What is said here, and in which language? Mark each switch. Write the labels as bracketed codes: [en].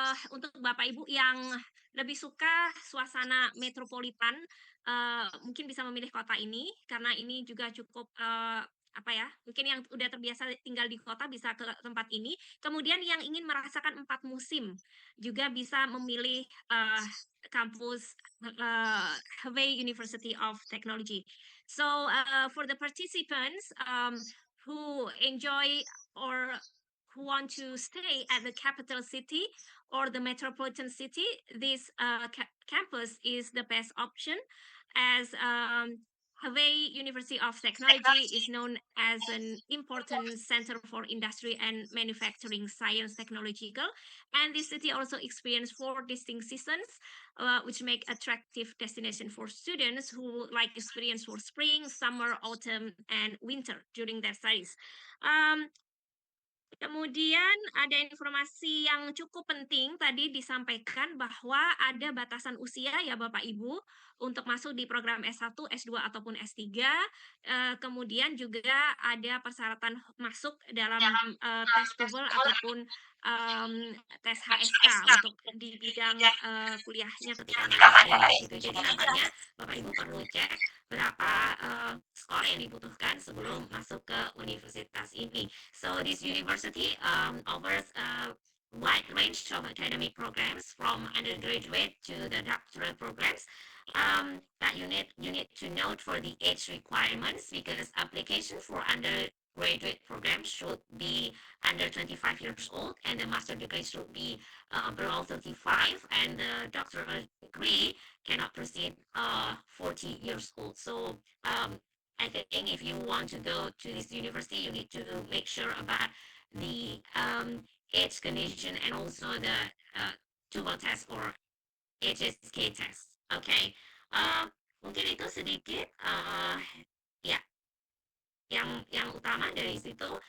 [id] Untuk Bapak Ibu yang lebih suka suasana metropolitan, mungkin bisa memilih kota ini karena ini juga cukup apa ya? Mungkin yang udah terbiasa tinggal di kota bisa ke tempat ini. Kemudian yang ingin merasakan 4 musim juga bisa memilih kampus Hebei University of Technology. [en] So for the participants who enjoy or who want to stay at the capital city or the metropolitan city, this campus is the best option, as Hebei University of Technology is known as an important center for industry and manufacturing science technological, and this city also experienced 4 distinct seasons, which make attractive destination for students who like experience for spring, summer, autumn, and winter during their studies. [id] Kemudian ada informasi yang cukup penting tadi disampaikan bahwa ada batasan usia ya Bapak Ibu untuk masuk di program S1, S2 ataupun S3. Kemudian juga ada persyaratan masuk dalam tes TOEFL ataupun tes HSK untuk di bidang kuliahnya ketika nanti ini gitu. Jadi nampaknya Bapak Ibu perlu cek berapa skor yang dibutuhkan sebelum masuk ke universitas ini. [en] So this university offers a wide range of academic programs from undergraduate to the doctoral programs. That you need to note for the age requirements, because application for undergraduate programs should be under 25 years old, and the master degree should be below 35, and the doctoral degree cannot proceed 40 years old. So I think if you want to go to this university, you need to make sure about the age condition and also the TOEFL test or HSK test. [id] Okay, mungkin itu sedikit ya yang utama dari situ.